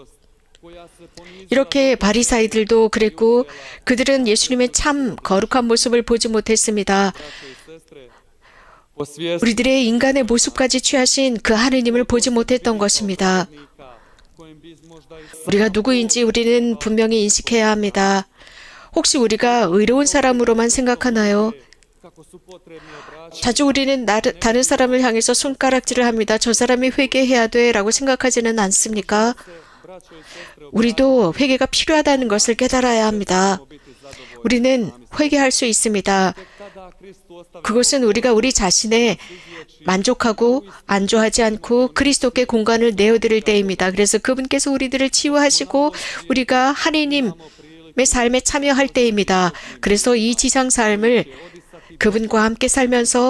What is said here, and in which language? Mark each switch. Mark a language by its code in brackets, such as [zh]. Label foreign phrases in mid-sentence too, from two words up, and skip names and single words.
[ko] 이렇게 바리사이들도 그랬고 그들은 예수님의 참 거룩한 모습을 보지 못했습니다. 우리들의 인간의 모습까지 취하신 그 하느님을 보지 못했던 것입니다. 우리가 누구인지 우리는 분명히 인식해야 합니다. 혹시 우리가 의로운 사람으로만 생각하나요? [bs] kako su potrebni obraćati [ko] 자주 우리는 다른 사람을 향해서 손가락질을 합니다. 저 사람이 회개해야 돼 라고 생각하지는 않습니까? [bs] braćo i sestre [ko] 우리도 회개가 필요하다는 것을 깨달아야 합니다. [bs] biti zadovoljni. [ko] 우리는 회개할 수 있습니다. [bs] Tada Kristu ostavlja [ko] 그것은 우리가 우리 자신에 만족하고 안주하지 않고 그리스도께 공간을 내어드릴 때입니다. 그래서 그분께서 우리들을 치유하시고 우리가 하나님의 삶에 참여할 때입니다. 그래서 이 지상 삶을 그분과 함께 살면서